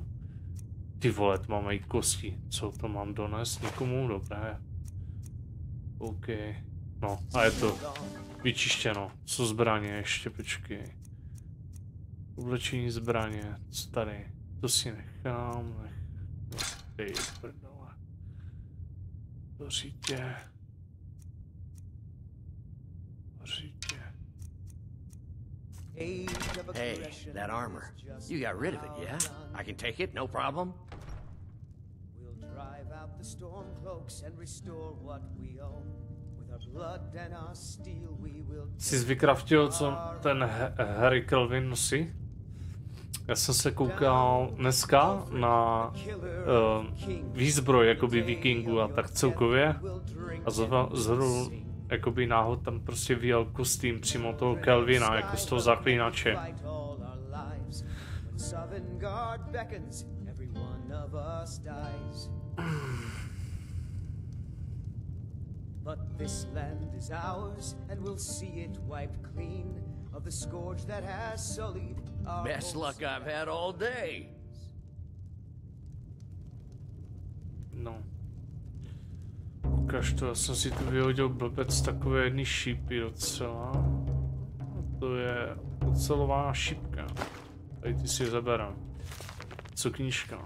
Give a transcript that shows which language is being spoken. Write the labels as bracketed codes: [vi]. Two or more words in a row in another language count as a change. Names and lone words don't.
[cs] Ty vole, to mám i kosti. Co to mám donést? Nikomu? Dobré. OK. No, a je to vyčištěno. Co zbraně ještě, počkej. Oblečení zbraně, co tady? To si nechám, Dej, prdele. Do řítě. [en] Hey, that armor. You got rid of it, yeah? I can take it, no problem. We'll drive out the storm cloaks and restore what we own. With our blood and our steel we will. [cs] Jsi vykraftil, co ten Harry Kelvin nosí? Já jsem se koukal dneska na výzbroj jakoby vikingů a tak celkově a zhru jakoby náhod tam prostě vyjel kostým přímo toho Kelvina jako z toho zaklínače. [en] But this land is ours and we'll see it wiped clean of the scourge that has sullied our best luck I've had all day. No. [cs] Ukaž to, já jsem si tu vyhodil blbec takové jedny šípy docela. A to je ocelová šípka. Tady ty si zaberám. Co knížka?